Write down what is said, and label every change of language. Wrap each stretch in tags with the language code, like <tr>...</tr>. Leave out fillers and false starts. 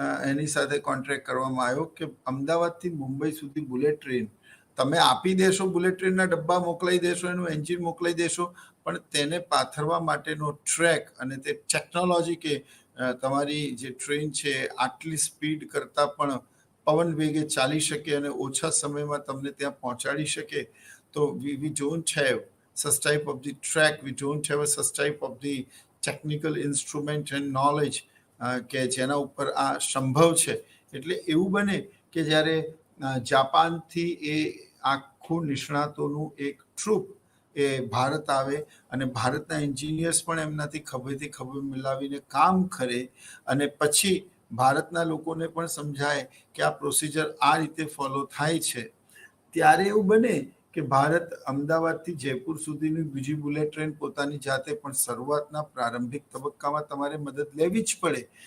<gu>એની સાથે કોન્ટ્રાક્ટ કરવામાં આવ્યો કે અમદાવાદથી મુંબઈ સુધી બુલેટ ટ્રેન તમે આપી દેશો, બુલેટ ટ્રેનના ડબ્બા મોકલાઈ દેશો, એનું એન્જિન મોકલાઈ દેશો, પણ તેને પાથરવા માટેનો ટ્રેક અને તે ટેકનોલોજી કે તમારી જે ટ્રેન છે આટલી સ્પીડ કરતાં પણ પવન વેગે ચાલી શકે અને ઓછા સમયમાં તમને ત્યાં પહોંચાડી શકે.</gu> <en>તો we don't have such type of the track, we don't have such type of the technical instrument and knowledge</en> <gu>કે જેના ઉપર આ સંભવ છે. એટલે એવું બને કે જ્યારે જાપાનથી એ આખું નિષ્ણાતોનું એક ટ્રુપ એ ભારત આવે અને ભારતના એન્જિનિયર્સ પણ એમનાથી ખભેથી ખભે મિલાવીને કામ કરે અને પછી ભારતના લોકોને પણ સમજાય કે આ પ્રોસિજર આ રીતે ફોલો થાય છે, ત્યારે એવું બને કે ભારત અમદાવાદથી જયપુર સુધીની બીજી બુલેટ ટ્રેન પોતાની જાતે પણ શરૂઆતના પ્રારંભિક તબક્કામાં તમારે મદદ લેવી જ પડે.</gu>